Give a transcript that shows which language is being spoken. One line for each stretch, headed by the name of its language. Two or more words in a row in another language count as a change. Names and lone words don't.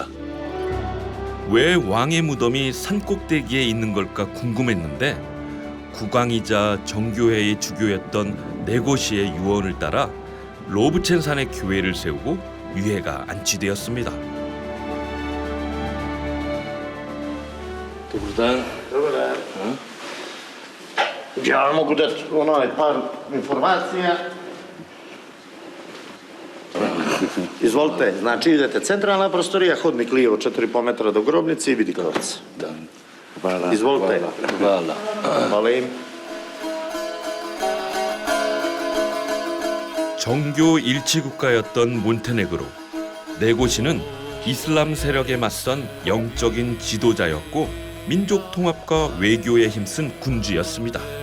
Korean: 왜 왕의 무덤이 산 꼭대기에 있는 걸까 궁금했는데 국왕이자 정교회의 주교였던 네고시의 유언을 따라 로브첸 산에 교회를 세우고 유해가 안치되었습니다.
Serbian: Dobar dan. Ja mogu dati par informacija. Izvolite, znači idete centralna prostorija, hodnik lijevo 4,5 metra do grobnice i vidi kravac. Izvolite. Hvala im.
Korean: 정교 일치 국가였던 몬테네그로, 네고시는 이슬람 세력에 맞선 영적인 지도자였고 민족 통합과 외교에 힘쓴 군주였습니다.